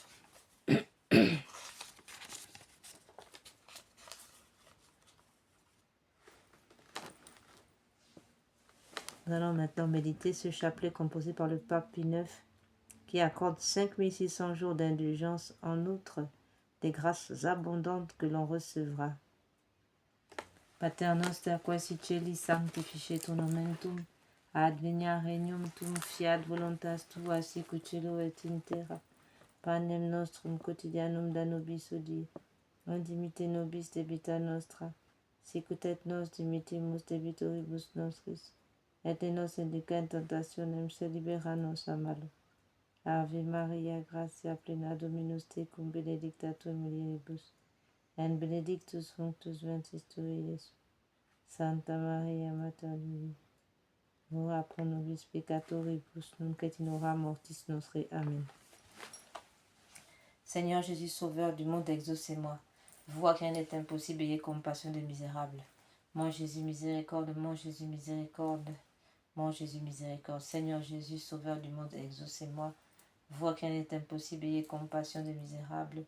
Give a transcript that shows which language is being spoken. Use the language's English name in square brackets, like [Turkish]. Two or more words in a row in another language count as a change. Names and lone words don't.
[French] Nous allons maintenant méditer ce chapelet composé par le pape Pie IX qui accorde 5600 jours d'indulgence en outre des grâces abondantes que l'on recevra. [Latin] Pater noster quae celi sanctificetur nomen tuum, advenia regnum tuum, fiat voluntas tua sic ut cielo et in terra. Panem nostrum quotidianum da nobis hodie, et dimitte nobis debita nostra, sic ut et nos dimittimus debitoribus nostris, et ne nos induca in tentationem, sed libera nos a malo. Ave Maria, gratia plena Dominus tecum, benedicta tu in mulieribus, et benedictus fructus ventris tui, Iesus. Santa Maria, Mater Dei, ora pro nobis peccatoribus, nunc et in hora mortis nostre. Amen. [French] Seigneur Jésus, Sauveur du monde, exaucez-moi. Vous à qui rien n'est impossible, ayez compassion des misérables. Mon Jésus, miséricorde, mon Jésus, miséricorde. Mon Jésus, miséricorde. Seigneur Jésus, Sauveur du monde, exaucez-moi. Vous à qui rien n'est impossible, ayez compassion des misérables.